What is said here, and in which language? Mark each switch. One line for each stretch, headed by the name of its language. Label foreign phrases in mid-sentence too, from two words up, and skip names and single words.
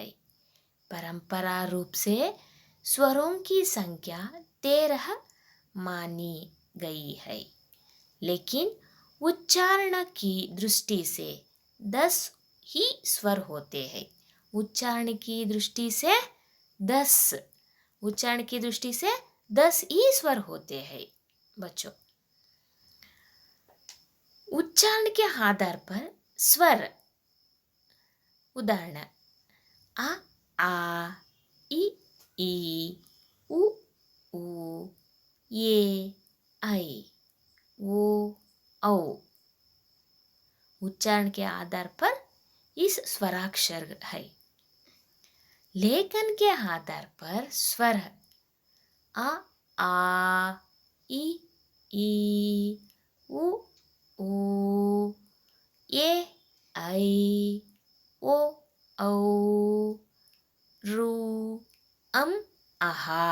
Hindi: परंपरा रूप से स्वरों की संख्या 13 मानी गई है, लेकिन उच्चारण की दृष्टि से 10 ही स्वर होते हैं। उच्चारण की दृष्टि से 10 उच्चारण की दृष्टि से 10 ही स्वर होते हैं बच्चों। उच्चारण के आधार पर स्वर, उदाहरण आ, आ, ई, उ, ये, ऐ, ओ, औ। उच्चारण के आधार पर इस स्वराक्षर है। लेखन के आधार पर स्वर आ, ई, उ, ये, ऐ, ओ, औ, रू, आहा।